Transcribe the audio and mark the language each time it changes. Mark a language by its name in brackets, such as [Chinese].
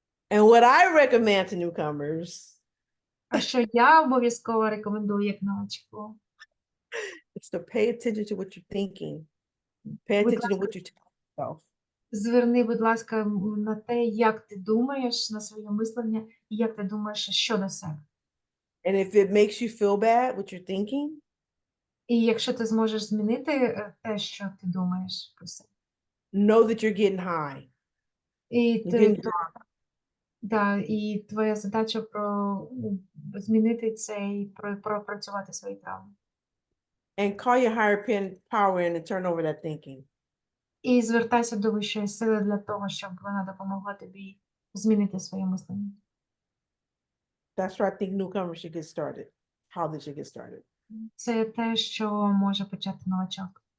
[English] And what I recommend to newcomers [Ukrainian] А що я обов'язково рекомендую як новачку? [English] is to pay attention to what you're thinking. Pay attention to what you tell yourself. [Ukrainian] Зверни, будь ласка, на те, як ти думаєш, на своє мислення, і як ти думаєш щодо себе. [English] And if it makes you feel bad, what you're thinking, [Ukrainian] І якщо ти зможеш змінити те, що ти думаєш про себе. [English] know that you're getting high. [Ukrainian] І [English] You're getting [Ukrainian] і твоя задача змінити це і пропрацювати свої травми. [English] And call your higher power in and turn over that thinking. [Ukrainian] І звертайся до вищої сили для того, щоб вона допомогла тобі змінити своє мислення. [English] That's where I think newcomers should get started. How they should get started. [Ukrainian] Це те, що може почати новачок.